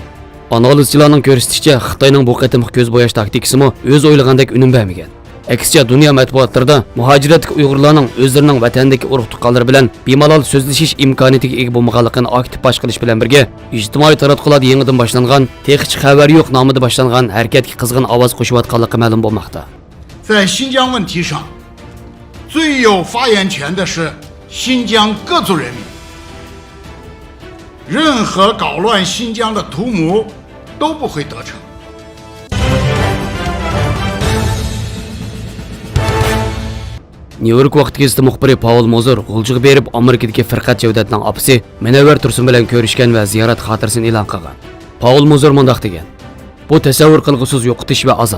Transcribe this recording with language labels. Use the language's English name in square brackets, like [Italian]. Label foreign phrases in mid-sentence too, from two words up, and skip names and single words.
[Uzbek] Analizchilarning ko'rsatishicha Xitoyning bu qatimki ko'z bo'yash taktikasimi o'z o'ylagandek unum bermagan. Aksicha dunyo matbuotlarida muhojiratlik Uyg'urlarning o'zlarining vatandagi urug' tuqqanlari bilan bemalol so'zlashish imkoniyatiga ega bo'lmaganligini aktiv bash qilish bilan birga ijtimoiy taratqulat yangidan boshlangan texnik xabar yo'q nomida boshlangan harakatga qizg'in ovoz qo'shayotganligi ma'lum bo'lmoqda. [Chinese] 在新疆问题上，最有发言权的是新疆各族人民。任何搞乱新疆的图谋都不会得逞。 [Uzbek] Nyu-York vaqt gazeti muxbiri Paul Mozer G'uljiga berib Amerikadagi Firqat Javdatning opasi Munavvar Tursun bilan ko'rishgan va ziyorat xotirasini e'lon qilgan. Paul Mozer mundaq degan: "Bu tasavvur qilg'usiz yo'qotish va azob.